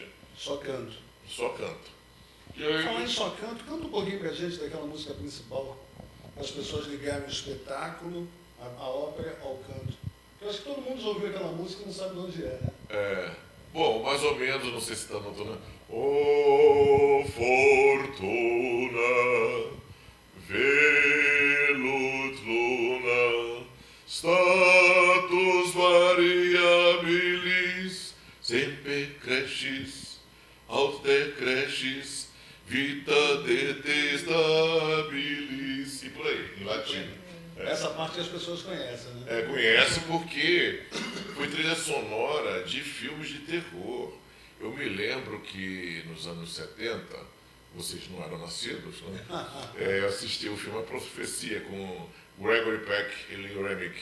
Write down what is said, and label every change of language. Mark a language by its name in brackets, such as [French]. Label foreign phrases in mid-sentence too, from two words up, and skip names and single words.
[Portuguese] Só canto. Só canto. E aí... Falar em só canto, canta um pouquinho pra gente daquela música principal. As pessoas ligaram o espetáculo, a ópera ao canto. Eu acho que todo mundo já ouviu aquela música e não sabe de onde é. Bom, mais ou menos, não sei se está notando. [Latin] Oh, fortuna, velut luna, status variabilis, semper crescis, aut decrescis, vita detestabilis. [Portuguese] E por aí, em latim. Essa parte as pessoas conhecem, né? Conhece porque foi trilha sonora de filmes de terror. Eu me lembro que nos anos 70, vocês não eram nascidos, né? Eu assisti o filme A Profecia com Gregory Peck e Lee Remick.